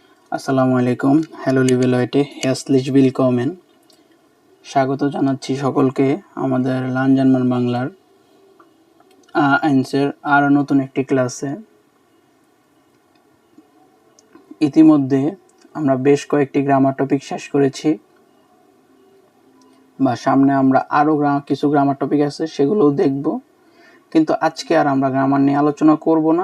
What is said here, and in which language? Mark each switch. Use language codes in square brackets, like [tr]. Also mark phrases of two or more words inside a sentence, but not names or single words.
[ar] السلام عليكم. [bn] হ্যালো [de] liebe Leute, herzlich willkommen। [bn] স্বাগত জানাচ্ছি সকলকে আমাদের লার্ন জার্মান বাংলার আইনসের আরও নতুন একটি ক্লাসে। ইতিমধ্যে আমরা বেশ কয়েকটি [en] grammar topic [bn] শেষ করেছি, বা সামনে আমরা আরও কিছু [en] grammar topic [bn] আছে সেগুলোও দেখব, কিন্তু আজকে আর আমরা গ্রামার নিয়ে আলোচনা করব না।